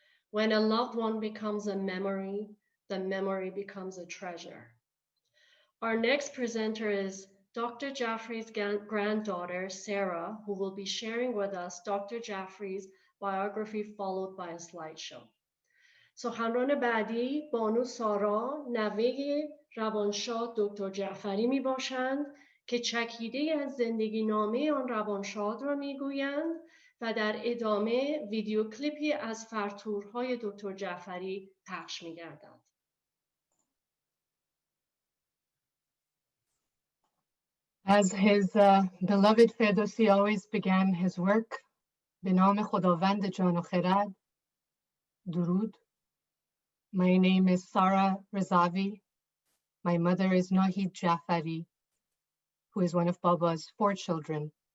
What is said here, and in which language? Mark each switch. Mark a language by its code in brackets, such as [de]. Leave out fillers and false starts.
[en] When a loved one becomes a memory, the memory becomes a treasure. Our next presenter is Dr. Jafarey's granddaughter, Sarah, who will be sharing with us Dr. Jafarey's biography followed by a slideshow. [fa] سخنران بعدی بانو سارا نوه روانشاد دکتر جعفری می باشند که چکیده از زندگی نامه آن روانشاد را می گویند و در ادامه ویدیو کلیپی از فرتورهای دکتر جعفری پخش می گردند. [en] As his beloved Ferdowsi always began his work, [fa] به نام خداوند جان و خرد, درود. [en] My name is Sara Razavi. My mother is Nahid Jafari, who is one of Baba's 4 children.